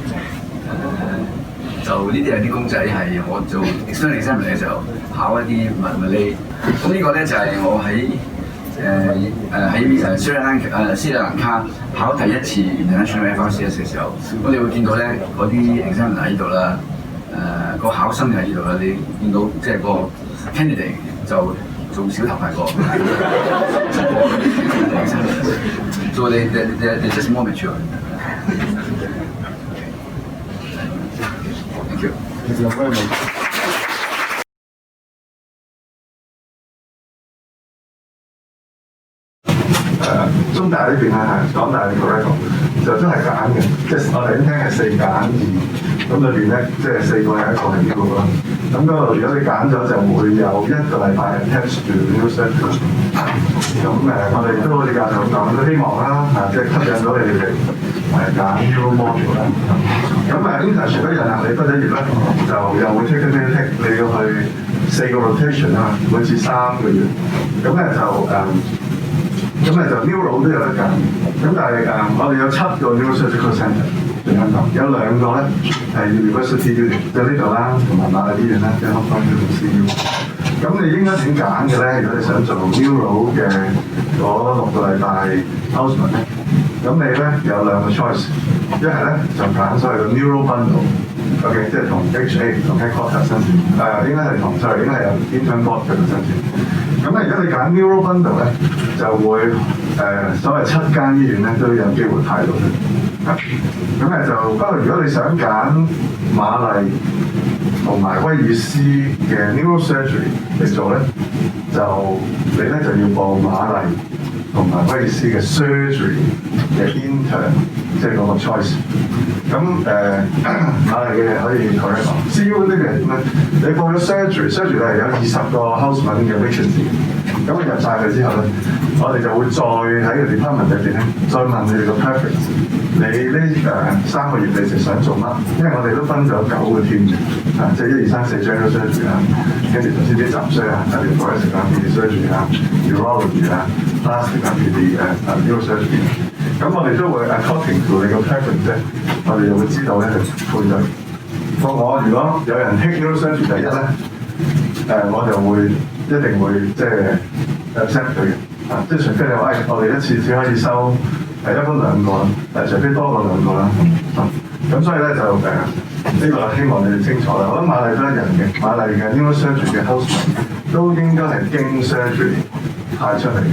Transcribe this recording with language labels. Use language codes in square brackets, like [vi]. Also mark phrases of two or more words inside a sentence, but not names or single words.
[yue] 就呢啲係啲公仔係我做 [en] external examiner [yue] 嘅時候考一啲物理，咁呢個咧就係我喺斯里蘭卡考第一次 [en] international FRCS [yue] 嘅時候，咁你會見到咧嗰啲 examiner 喺呢度啦，個考生就喺呢度啦，你見到即係個 candidate 就做小頭髮個 ， [en] so they just more mature。 [yue] 其實有咩問題？中大呢邊啊，港大嘅 curriculum 就真係揀嘅，即係我哋已經聽係4揀2，咁裏邊咧即係4個係一個係呢個啦。咁嗰度如果你揀咗就會有1個禮拜 [en] attach to neurosurgery。 [yue] 咁我哋都好似教授咁講，都希望啦即係吸引到你哋揀 [en] neuro module [yue] 啦。咁internship 一樣啦，你畢咗業咧就又會 take 你要去4個 rotation 啦，每次3個月。咁咧就 neuro 都有得揀，咁但係我哋有7個 [en] neurosurgical centre [yue] 喺香港，有2個咧係 [en] University Unit， [yue] 就呢度啦，同埋瑪麗醫院啦，即係香港呢度 CU。咁你應該點揀嘅咧？如果你想做 neuro 嘅嗰6個禮拜 Houseman 咧，咁你咧有2個 choice， 一係咧就揀所謂嘅 [en] neuro bundle。 [yue] OK， 即係同 HA 同 headquarter 申請，應該係應該係有 [en] intern board [yue] 嘅申請。咁咧，如果你揀 [en] neuro bundle [yue] 咧，就會所謂7間醫院咧都有機會派到嘅。咁咧就不過，如果你想揀瑪麗同埋威爾斯嘅 neurosurgery 嚟做咧，就你咧就要報瑪麗同埋威爾斯嘅 surgery 嘅 intern， 即係嗰個 choice。咁瑪麗嘅可以 correct 講 ，CU 呢邊係點咧？你報咗 surgery 係有20個 houseman 嘅 vacancy， 咁你入晒佢之後咧，我哋就會再喺個 department 裏邊咧，再問你哋個 preference， 你呢3個月你哋想做乜？因為我哋都分咗9個 team 嘅，即係1、2、3、4 [en] general surgery [yue] 啦，跟住頭先啲雜需啊，例如 thoracic 啊、 [en] pediatric surgery [yue] 啊、urology 啊、plastic 啊、neurosurgery。咁我哋都會 [en] according to [yue] 你個 preference 啫，我哋就會知道咧去配對。我如果有人 [en] take neurosurgery [yue] 第1咧，我就會一定會即係 accept 佢嘅，即係除非你話我哋一次只可以收一般2個啦，除非多過2個啦。咁所以咧就呢個希望你哋清楚啦。我諗瑪麗都一樣嘅，瑪麗嘅 neurosurgery 嘅 houseman 都應該係經 surgery 派出嚟嘅。